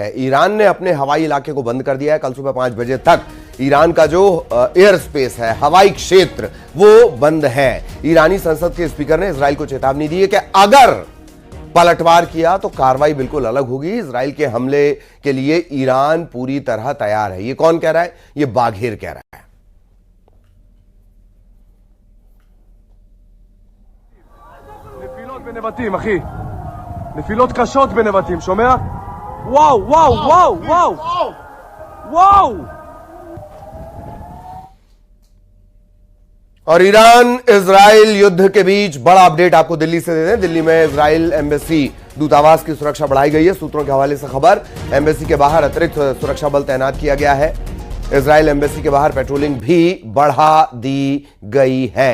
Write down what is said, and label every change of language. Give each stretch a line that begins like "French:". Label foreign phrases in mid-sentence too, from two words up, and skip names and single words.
Hindi: ईरान ने अपने हवाई इलाके को बंद कर दिया है। कल सुबह 5 बजे तक ईरान का जो
English: air space
Hindi: है, हवाई क्षेत्र, वो बंद है। ईरानी संसद के स्पीकर ने इजराइल को चेतावनी दी है कि अगर पलटवार किया तो कार्रवाई बिल्कुल अलग होगी। इजराइल के हमले के लिए ईरान पूरी तरह तैयार है। ये कौन कह रहा है? ये बाघेर कह रहा है।
Hebrew: בנבטים, אחי. נפילות קשות בנבטים, שומע? וואו, וואו, וואו, וואו. וואו!
Hindi: और ईरान इजराइल युद्ध के बीच बड़ा अपडेट आपको दिल्ली से दे दें। दिल्ली में इजराइल एम्बेसी दूतावास की सुरक्षा बढ़ाई गई है। सूत्रों के हवाले से खबर, एम्बेसी के बाहर अतिरिक्त सुरक्षा बल तैनात किया गया है। इजराइल एम्बेसी के बाहर पेट्रोलिंग भी बढ़ा दी गई है।